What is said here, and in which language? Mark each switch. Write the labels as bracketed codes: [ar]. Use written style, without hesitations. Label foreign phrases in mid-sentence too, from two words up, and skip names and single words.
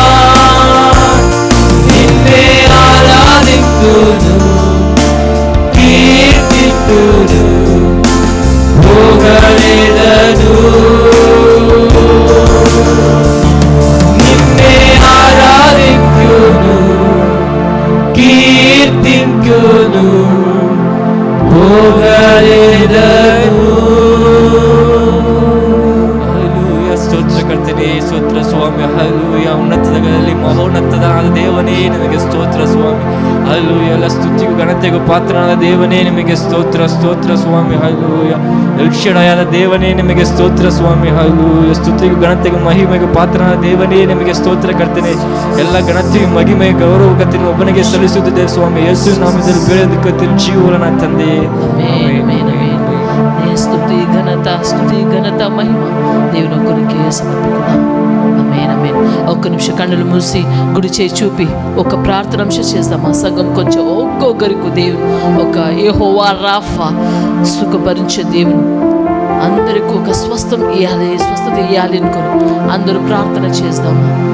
[te] నిన్నే ఆరాధింతును కీర్తింతును పొగడెదను నిన్నే ఆరాధింతును కీర్తింతును పొగడెదను [kn] ಹಲ್ಲೆಲೂಯಾ ಸ್ತೋತ್ರಕರ್ತನೇ ಸ್ತೋತ್ರ ಸ್ವಾಮಿ ಹಲ್ಲೆಲೂಯಾ ಉನ್ನತದಲ್ಲಿ ಮಹೋನ್ನತನಾದ ದೇವನೇ ನಿಮಗೆ ಸ್ತೋತ್ರ ಸ್ವಾಮಿ ಹಲ್ಲೆಲೂಯಾ ಎಲ್ಲ ಸ್ತುತಿಗೂ ಘನತೆಗೂ ಪಾತ್ರನಾದ ದೇವನೇ ನಿಮಗೆ ಸ್ತೋತ್ರ ಸ್ತೋತ್ರ ಸ್ವಾಮಿ ಹಲ್ಲೆಲೂಯಾ ಎಲ್ಶಡಾಯದ ದೇವನೇ ನಿಮಗೆ ಸ್ತೋತ್ರ ಸ್ವಾಮಿ ಹಲ್ಲೆಲೂಯಾ ಸ್ತುತಿಗೂ ಘನತೆಗೂ ಮಹಿಮೆಗೂ ಪಾತ್ರನಾದ ದೇವನೇ ನಿಮಗೆ ಸ್ತೋತ್ರ ಕರ್ತನೆ ಎಲ್ಲ ಘನತೆಗೂ ಮಹಿಮೆ ಗೌರವಕತೆಯನ್ನು ಒಬ್ಬನಿಗೆ ಸಲ್ಲಿಸುತ್ತಿದೆ ಸ್ವಾಮಿ ಯೇಸು ನಾಮದಲ್ಲಿ ಬೇಡದಕ್ಕೆ ಜೀವನ ತಂದೆ [te] స్తుతి ఘనత మహిమ దేవుని ఒక్కరికే సమర్పిస్తున్నాం. ఆమేన్ ఆమేన్. ఒక్క నిమిషం కన్నులు మూసి గుడి చేయి చూపి ఒక ప్రార్థనాంశ చేద్దాం. ఆ సంఘం కొంచెం ఒక్కొక్కరికి దేవుడు ఒక యెహోవా రాఫా సుఖపరించే దేవుడు అందరికీ ఒక స్వస్థత ఇవ్వాలి అనుకుని అందరూ ప్రార్థన చేద్దామా.